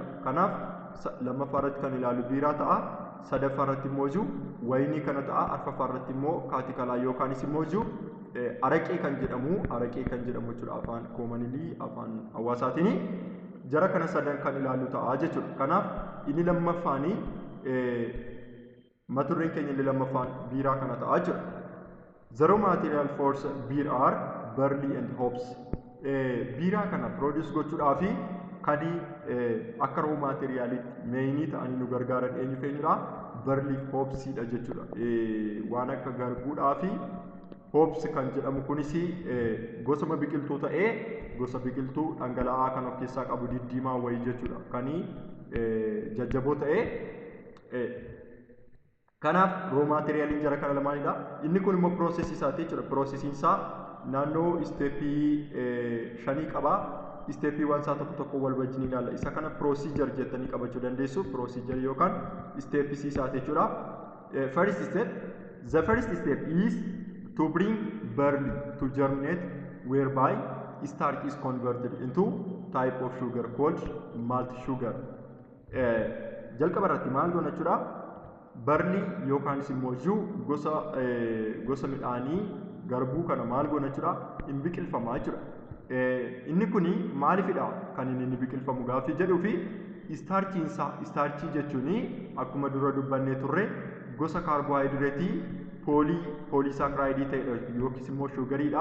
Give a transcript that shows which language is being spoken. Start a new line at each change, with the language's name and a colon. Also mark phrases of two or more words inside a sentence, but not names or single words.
Oromo: Kanaaf lammaffaa irratti kan ilaalu biiraa ta'a, sadaffaa irratti immoo wayinii kana ta'a, arfaffaa irratti immoo kaatikalaa yookaanis immoo araqee kan jedhamu jechuudha afaan koomanilii afaan hawaasaatiin jara kana sadan kan ilaalu ta'a jechuudha. Kanaaf inni lammaffaanii maturreen keenya inni lammaffaan biiraa kana ta'a jechuudha.
English: The raw material for beer are barley and hops.
Oromo: Biiraa kana produce gochuudhaaf kan akka
English: raw materialitti
Oromo: meeyinii ta'anii nu gargaaran eenyudha barley hopsidha jechuudha. Waan akka garbuudhaaf hops kan jedhamu kunis gosuma biqiltuu ta'ee gosa biqiltuu dhangala'aa kan of keessaa qabu diddiimaa wayii jechuudha. Kan jajjaboo ta'ee kanaaf
English: raw materialiin
Oromo: jara kana lamaanidha. Inni kun immoo process isaati jechuudha. Processiin isaa naannoo steepii 5 qaba. Steepiiwwan isaa tokko wal wajjin ilaalla. Isa kana procedure jettanii qabachuu dandeessu. Procedure yookaan steepii isaati jechuudha.
English: First step, the first step is to bring barley to germinate whereby starch is converted into type of sugar called malt sugar.
Oromo: Jalqaba irratti maal goona jechuudha? Barley yookaan immoo gosa midhaanii garbuu kana maal goona jechuudha? Hin biqilfamaa jechuudha. Inni kuni maalifidha kan inni biqilfamu gaaffii jedhuu fi starchii jechuun akkuma dura dubbannee turre gosa kaarboohayidireetii poolisaakiraayidii ta'edha yookiis immoo shugariidha.